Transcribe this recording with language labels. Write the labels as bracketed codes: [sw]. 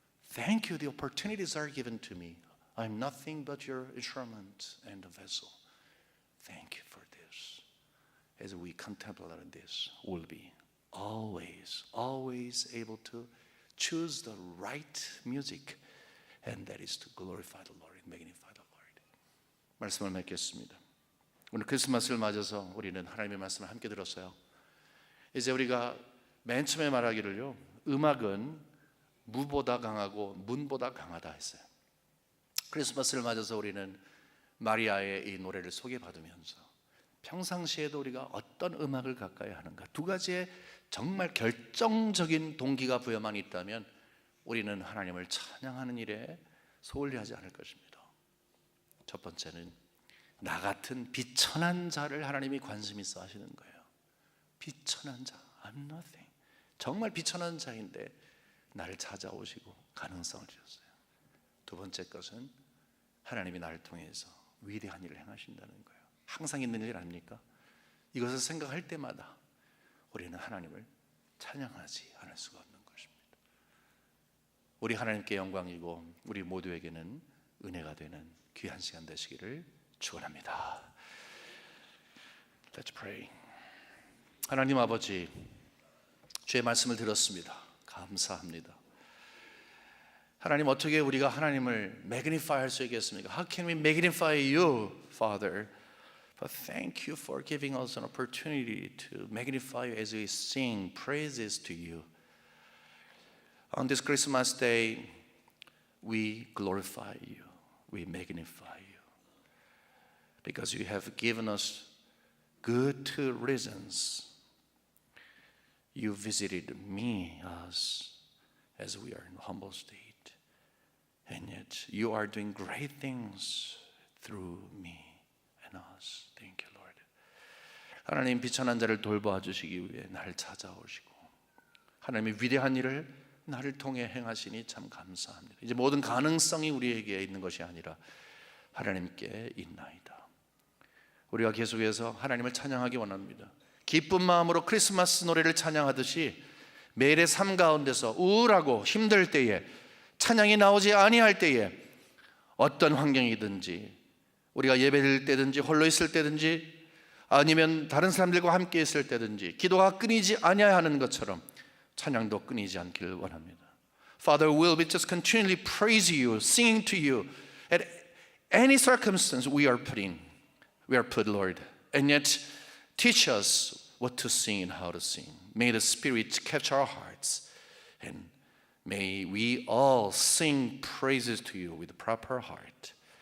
[en] Thank you, the opportunities are given to me. I'm nothing but your instrument and a vessel. Thank you for this. As we contemplate on this, we'll be always able to choose the right music, and that is to glorify the Lord and magnify the Lord. [ko] 말씀을 맺겠습니다. 오늘 크리스마스를 맞아서 우리는 하나님의 말씀을 함께 들었어요. 이제 우리가 맨 처음에 말하기를요, 음악은 무보다 강하고 문보다 강하다 했어요. 크리스마스를 맞아서 우리는 마리아의 이 노래를 소개받으면서 평상시에도 우리가 어떤 음악을 가까이 하는가, 두 가지의 정말 결정적인 동기가 부여만 있다면 우리는 하나님을 찬양하는 일에 소홀히 하지 않을 것입니다. 첫 번째는 나 같은 비천한 자를 하나님이 관심 있어 하시는 거예요. 비천한 자, [en] I'm nothing. [ko] 정말 비천한 자인데 나를 찾아오시고 가능성을 주셨어요. 두 번째 것은 하나님이 나를 통해서 위대한 일을 행하신다는 거예요. 항상 있는 일 아닙니까? 이것을 생각할 때마다 우리는 하나님을 찬양하지 않을 수가 없는 것입니다. 우리 하나님께 영광이고 우리 모두에게는 은혜가 되는 귀한 시간 되시기를 축원합니다. [en] Let's pray. [ko] 하나님 아버지, 주의 말씀을 들었습니다. 감사합니다. 하나님, 어떻게 우리가 하나님을 magnify 할 수 있겠습니까? [en] How can we magnify you, Father? But thank you for giving us an opportunity to magnify you as we sing praises to you. On this Christmas day, we glorify you, we magnify you, because you have given us good reasons. You visited me, us, as we are in humble state. And yet you are doing great things through me and us. Thank you, Lord. [ko] 하나님, 비천한 자를 돌봐 주시기 위해 나를 찾아오시고 하나님의 위대한 일을 나를 통해 행하시니 참 감사합니다. 이제 모든 가능성이 우리에게 있는 것이 아니라 하나님께 있나이다. 우리가 계속해서 하나님을 찬양하기 원합니다. 기쁜 마음으로 크리스마스 노래를 찬양하듯이 매일의 삶 가운데서 우울하고 힘들 때에, 찬양이 나오지 아니할 때에, 어떤 환경이든지 우리가 예배드릴 때든지 홀로 있을 때든지 아니면 다른 사람들과 함께 있을 때든지 기도가 끊이지 아니해야 하는 것처럼 찬양도 끊이지 않기를 원합니다. [en] Father, will we just continually praise you, singing to you at any circumstance we are put, Lord. And yet teach us what to sing and how to sing. May the Spirit catch our hearts, and may we all sing praises to you with proper heart.